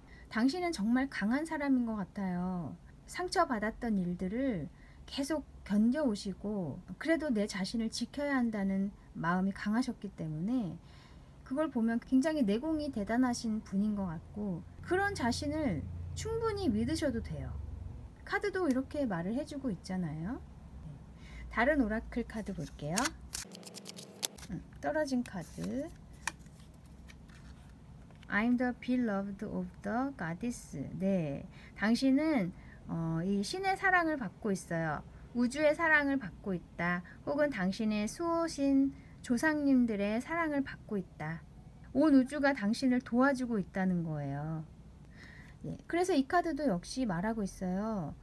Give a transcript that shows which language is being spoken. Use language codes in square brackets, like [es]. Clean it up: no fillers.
[ko] 당신은 정말 강한 사람인 것 같아요. 상처받았던 일들을 계속 견뎌오시고 그래도 내 자신을 지켜야 한다는 마음이 강하셨기 때문에 그걸 보면 굉장히 내공이 대단하신 분인 것 같고, 그런 자신을 충분히 믿으셔도 돼요. 카드도 이렇게 말을 해주고 있잖아요. 다른 오라클 카드 볼게요. 떨어진 카드. [en] I'm the beloved of the goddess. [ko] 네, 당신은 이 신의 사랑을 받고 있어요. 우주의 사랑을 받고 있다. 혹은 당신의 수호신 조상님들의 사랑을 받고 있다. 온 우주가 당신을 도와주고 있다는 거예요. 예, 그래서 이 카드도 역시 말하고 있어요.